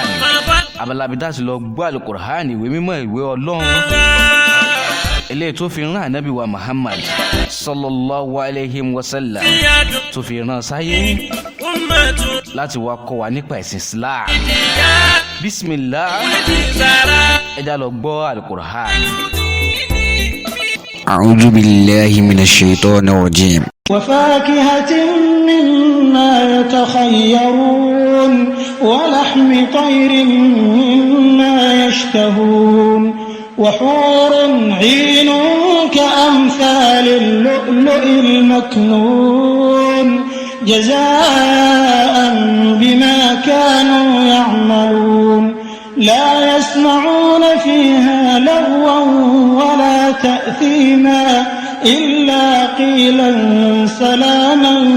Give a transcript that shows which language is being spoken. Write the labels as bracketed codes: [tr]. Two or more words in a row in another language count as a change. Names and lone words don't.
[yo] Abala bí dá sí lọ gbọ́ al-Qur'an ìwé mímọ́ ìwé Ọlọ́run. Eléyìí tó fi rán Ànábì wa Muhammad [ar] صلى الله عليه وسلم [yo] tó fi rán sáyé láti wá kọ́ wa nípa ẹ̀sìn Islam. Bismillah ẹ já lọ gbọ́ al-Qur'an. [ar] أعوذ بالله من الشيطان الرجيم. وفاكهة مما يتخيرون ولحم طير مما يشتهون وحور عين كأمثال اللؤلؤ المكنون جزاء بما كانوا يعملون لا يسمعون فيها لغوا ولا تأثيما إلا قيلا سلاما